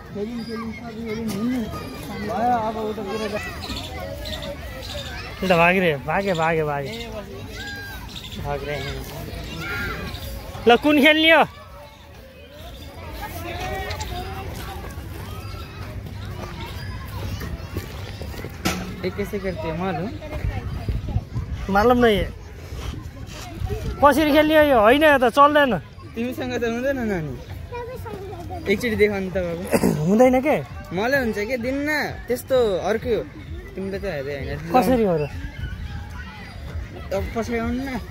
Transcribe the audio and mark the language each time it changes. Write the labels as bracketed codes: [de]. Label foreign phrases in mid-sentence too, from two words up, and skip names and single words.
[ne] अब उता त भागे ल कुन खेल्ने हो [hi] ये कैसे करते हैं मालूम? मालूम नहीं [ne] कसरी खेल्ने यो होइन त चल्दैन तिमीसँग त हुँदैन नानी एकचोटि देखाउनु त बाबु हुँदैन के मलाई हुन्छ के दिन्न त्यस्तो अर्कै हो तिमीले त हेर्दै होइन कसरी हो र अब पछाडि आउनु न